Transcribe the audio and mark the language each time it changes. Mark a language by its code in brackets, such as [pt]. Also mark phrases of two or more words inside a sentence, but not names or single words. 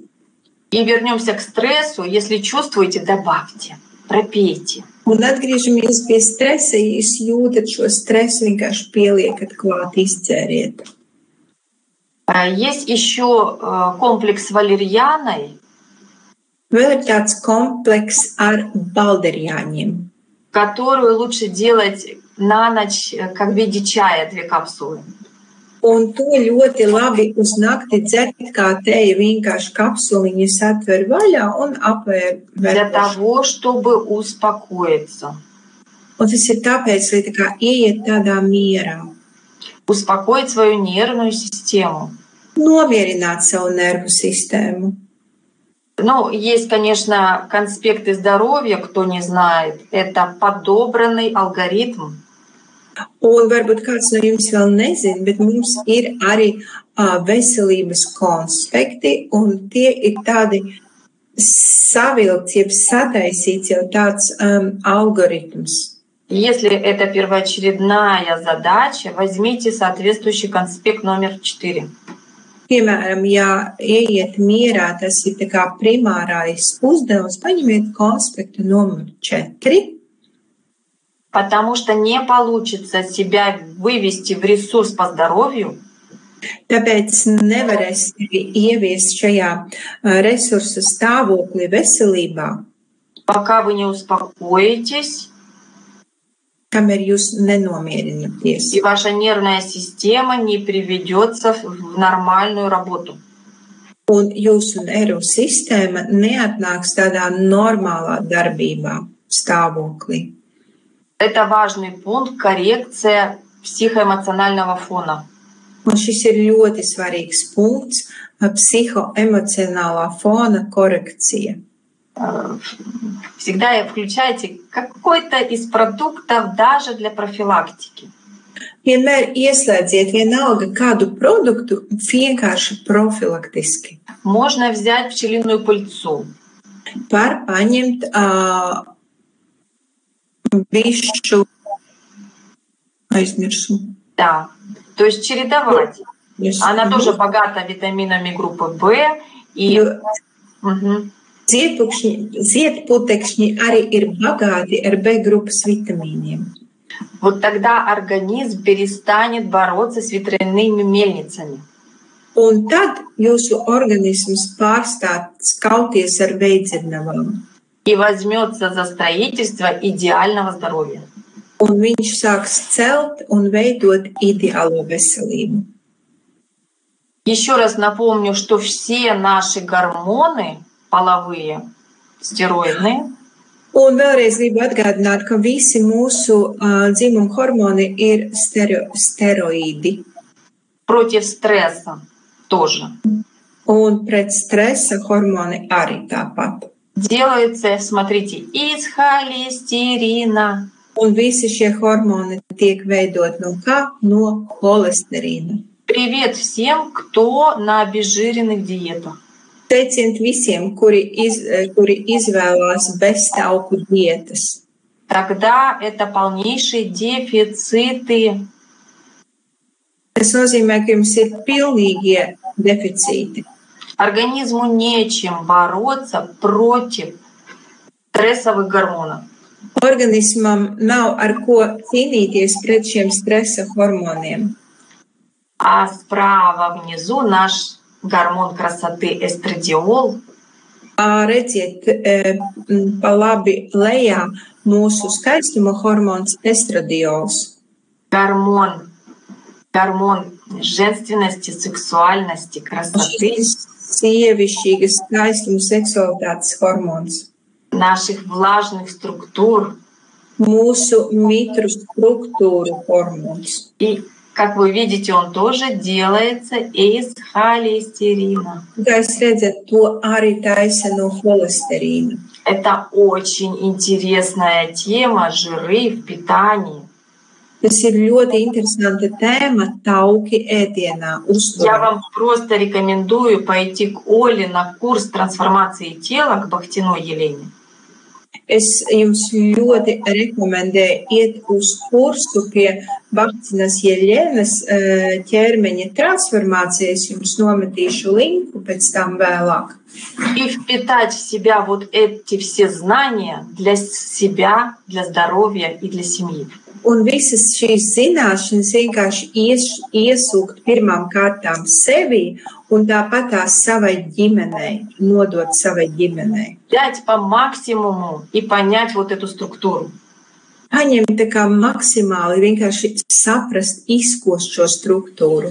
[ru] И вернемся к стрессу. Если чувствуете, добавьте, пропейте. [lv] Un atgriežamies pie stresa, ja jūs jūtat šo stresu, vienkārši pieliekat klāt, izdzēriet. [ru] Есть еще комплекс валерьяной. [lv] Vēl ir tāds komplekss ar balderjāņiem, [ru] которую лучше делать на ночь, как в виде чая, 2 капсулы. [lv] Un to ļoti labi uz nakti dzert kā teju, vienkārši kapsuliņas atver vaļā un apvēr. [ru] Для того, чтобы успокоиться. [lv] Un tas ir tāpēc, lai tā kā ieiet tādā mierā. [ru] Успокоить свою нервную систему. [lv] Nomierināt savu nervu sistēmu. [ru] Ну, есть, конечно, конспекты здоровья, кто не знает. Это подобранный алгоритм. [lv] Un varbūt kāds no jums vēl nezina, bet mums ir arī veselības konspekti, un tie ir tādi savilkts, jeb sataisīts jau tāds algoritms. [ru] Если это первоочередная задача, возьмите соответствующий конспект номер 4. [lv] Piemēram, ja ieiet mierā, tas ir tā kā primārais uzdevums, paņemiet konspektu numur 4. [ru] Потому что не получится себя вывести в ресурс по здоровью, [lv] Tāpēc nevarēs ieviest šajā resursa stāvoklī veselībā, [ru] пока вы не успокоитесь, [lv] kamēr jūs nenomierināties. [ru] и ваша нервная система не приведется в нормальную работу. [lv] Un jūsu nervu sistēma neatnāks tādā normālā darbībā, stāvoklī. [ru] Это важный пункт — коррекция психоэмоционального фона. [lv] Un šis ir ļoti svarīgs punkts - psihoemocionālā fona korekcija. [ru] Всегда включайте какой-то из продуктов даже для профилактики. [lv] Vienmēr ieslēdziet vienalga kādu produktu vienkārši profilaktiski. [ru] Можно взять пчелиную пыльцу. [lv] Var paņemt bišu aizmirsu. [ru] Да. То есть чередовать. Она тоже богата витаминами группы В. И... [lv] Ziedputekšņi arī ir bagāti ar B grupas vitamīniem. [ru] Вот тогда организм перестанет бороться с ветряными мельницами. [lv] Un tad jūsu organisms pārstās kauties ar veidzirnavām. [ru] И возьмется за строительство идеального здоровья. [lv] Un viņš sāks celt un veidot ideālo veselību. [ru] Еще раз напомню, что все наши гормоны половые, стероидные. [lv] Un vēlreiz gribu atgādināt, ka visi mūsu dzimuma hormoni ir steroīdi. [ru] Против стресса тоже. [lv] Un pret stresa hormoni arī tāpat. [ru] Делается, смотрите, из холестерина. [lv] Un visi šie hormoni tiek veidot no kā? No holesterīna. [ru] Привет всем, кто на обезжиренных диетах. [lv] Teiciet visiem, kuri izvēlās beztauku dietas. [ru] Тогда это полнейшие дефициты. [lv] Tas nozīmē, ka jums ir pilnīgie deficīti. [ru] Организму нечем бороться против стрессовых гормонов. [lv] Organismam nav ar ko cīnīties pret šiem stresa hormoniem. [ru] А справа внизу наш гормон красоты эстрадиол. [lv] Redziet, pa labi lejā mūsu skaistuma hormons estradiols. [ru] Гормон женственности, сексуальности, красоты. [lv] Sievišķīgas skaistuma seksualitātes hormons. [ru] Наших влажных структур. [lv] Mūsu mitru struktūru hormons. [ru] И, как вы видите, он тоже делается из холестерина. [lv] Kā jūs redzat, to arī taisa no holesterīna. [ru] Это очень интересная тема — жиры в питании. [lv] Tas ir ļoti interesanta tēma tauki ēdienā. [ru] Я вам просто рекомендую пойти к Оле на курс трансформации тела, к Бахтиной Елене. [lv] Es jums ļoti rekomendēju iet uz kursu pie Bahtinas Jeļenas ķermeņa transformācijas. Jums nometīšu linku pēc tam vēlāk. [ru] И впитать в себя вот эти все знания для себя, для здоровья и для семьи. [lv] Un visas šīs zināšanas vienkārši iesūkt pirmām kārtām sevi un tāpat tās savai ģimenei, nodot savai ģimenei. [ru] Дать по максимуму и понять вот эту структуру. [lv] Paņemt tā kā maksimāli vienkārši saprast, izkost šo struktūru.